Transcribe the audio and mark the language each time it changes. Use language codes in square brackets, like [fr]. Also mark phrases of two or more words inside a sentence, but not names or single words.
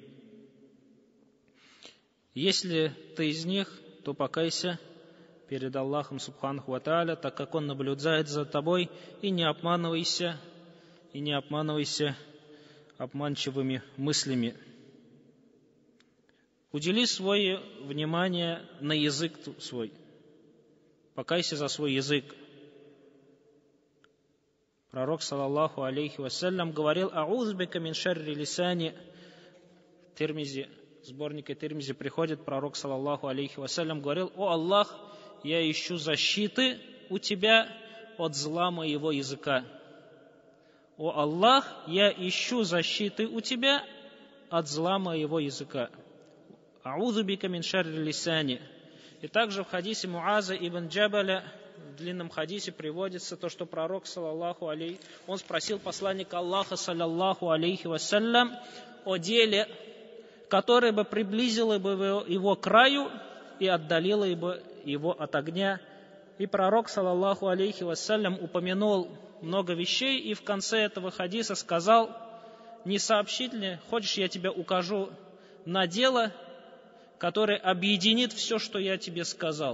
[ru] Если ты из них, то покайся перед Аллахом [ar] سبحانه وتعالى, [ru] так как Он наблюдает за тобой, и не обманывайся обманчивыми мыслями. Удели свое внимание на язык свой. Покайся за свой язык. Пророк, [ar] صلى الله عليه وسلم, говорил: «أعوذ بك من شر لساني». [ru] В Тирмизи, в сборнике Тирмизи приходит пророк, [ar] صلى الله عليه وسلم, [ru] говорил: «О Аллах, я ищу защиты у Тебя от зла моего языка». «О Аллах, я ищу защиты у Тебя от зла моего языка». [ar] «أعوذ بك من شر لساني». [ru] И также в хадисе Муаза ибн Джабаля, в длинном хадисе приводится то, что пророк, [ar] صلى الله عليه, [ru] он спросил посланника Аллаха, [ar] صلى الله عليه وسلم, [ru] о деле, которое бы приблизило бы его к краю и отдалило бы его от огня. И пророк, [ar] صلى الله عليه وسلم, [ru] упомянул много вещей, и в конце этого хадиса сказал: «Не сообщить ли, хочешь, я тебе укажу на дело, которое объединит все, что я тебе сказал».